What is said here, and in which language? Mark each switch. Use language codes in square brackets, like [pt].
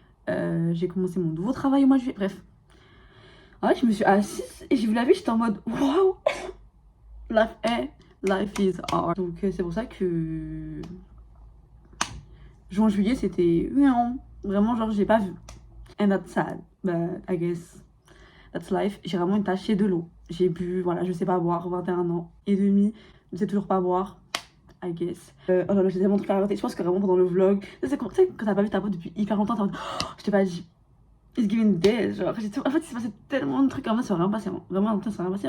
[fr] J'ai commencé mon nouveau travail au mois de juillet. Bref. En fait, je me suis assise et j'ai vu la vie, j'étais en mode waouh! [en] Life is hard. [fr] Donc, c'est pour ça que juin-juillet, c'était vraiment genre, j'ai pas vu. [en] And that's sad, but I guess that's life. [fr] J'ai vraiment une tachée de l'eau. J'ai bu, voilà, je sais pas boire, 21 ans et demi, je sais toujours pas boire, [en] I guess. [fr] Oh là là, j'ai tellement de trucs à raconter. Je pense que vraiment pendant le vlog, tu sais, quand t'as pas vu ta pote depuis hyper longtemps, t'es en mode, oh, je t'ai pas dit, [en] it's giving this. [fr] Genre, en fait, il s'est passé tellement de trucs comme ça, c'est vraiment passé. Vraiment, ça s'est rien passé.